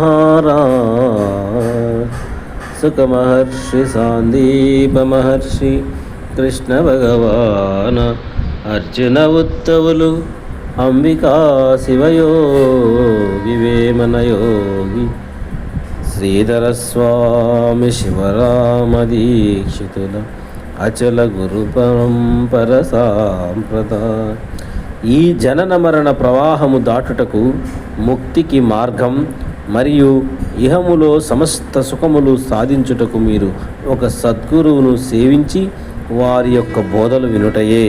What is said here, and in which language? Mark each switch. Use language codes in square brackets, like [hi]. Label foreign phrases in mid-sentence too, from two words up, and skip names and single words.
[te] महाराज सुख महर्षि सांदीप महर्षि कृष्ण भगवान अर्जुन उत्तवलु अंबिका शिवयोगी वेमन योगी श्रीधर स्वामी शिवराम दीक्षितुल అచల గురు పరంపర సాంప్రదాయ. ఈ జనన మరణ ప్రవాహము దాటుటకు ముక్తికి మార్గం మరియు ఇహములో సమస్త సుఖములు సాధించుటకు మీరు ఒక సద్గురువును సేవించి వారి యొక్క బోధలు వినుటయే.